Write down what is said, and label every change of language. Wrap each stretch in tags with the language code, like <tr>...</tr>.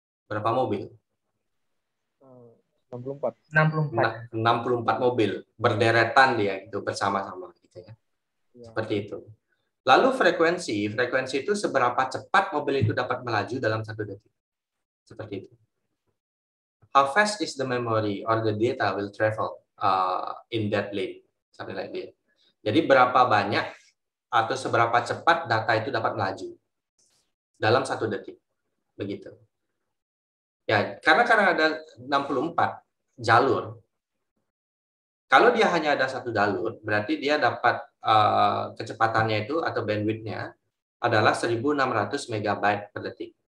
<id>Berapa mobil? 64 mobil berderetan dia gitu bersama-sama gitu ya. Seperti itu. Lalu frekuensi itu seberapa cepat mobil itu dapat melaju dalam 1 detik. Seperti itu.</id> <en>How fast is the memory or the data will travel in that lane, something like that.</en> <id>Jadi berapa banyak atau seberapa cepat data itu dapat melaju dalam 1 detik. Begitu. Ya, karena ada 64 jalur. Kalau dia hanya ada satu jalur, berarti dia dapat kecepatannya itu atau bandwidth-nya adalah 1600 megabyte per detik.</id>